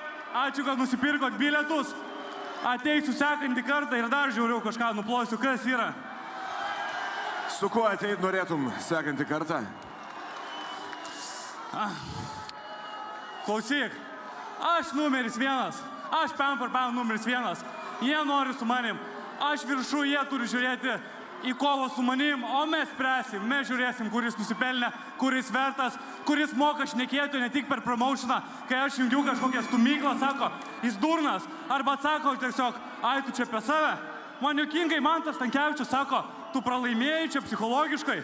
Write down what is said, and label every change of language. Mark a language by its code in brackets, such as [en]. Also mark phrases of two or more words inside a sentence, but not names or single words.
[lt] Ačiū, kad nusipirkot bilietus. Ateisiu sekantį kartą ir dar žiūriu kažką nuplosiu. Kas yra? Su kuo ateit norėtum sekantį kartą? Klausyk, aš numeris 1. Aš [en] pound for pound [lt] numeris 1. Jie nori su manim. Aš viršų, jie turi žiūrėti į kovą su manim, o mes spręsim. Mes žiūrėsim, kuris nusipelnė, kuris vertas, kuris moka šnekėti ne tik per promotioną. Kai aš jungiu kažkokią stumyklą, sako, jis durnas. Arba atsako tiesiog, ai, tu čia apie save. Man juokingai Mantas Stankevičius sako, tu pralaimėjai čia psichologiškai.